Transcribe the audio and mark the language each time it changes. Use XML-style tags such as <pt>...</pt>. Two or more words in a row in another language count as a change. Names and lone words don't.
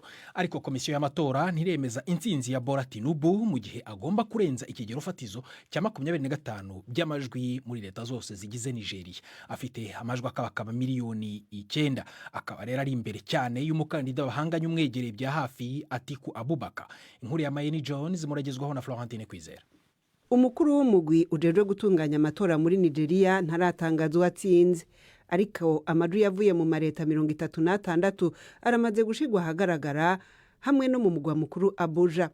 <rw>Ariko komisiyo y'amatora ntiremeza intsinzi ya Bola Tinubu mu gihe agomba kurenza ikigero fatizo cya 25 by'amajwi muri leta zose zigize Nigeria. Afite amajwi akaba miliyoni 9, akaba rero ari imbere cyane y'umukandida bahanganye umwegereye bya hafi Atiku Abubakar.</rw> <rn>Inkuru ya Mayeni Jones muragezwaho na Florentine Kwizera. Umukuru w'umugwi ujejwe gutunganya amatora muri Nigeria ntaratangaza uwatsinze, ariko amajwi yavuye mu mareta 36 aramaze gushigwa ahagaragara hamwe no mu mugwa mukuru Abuja.</rn>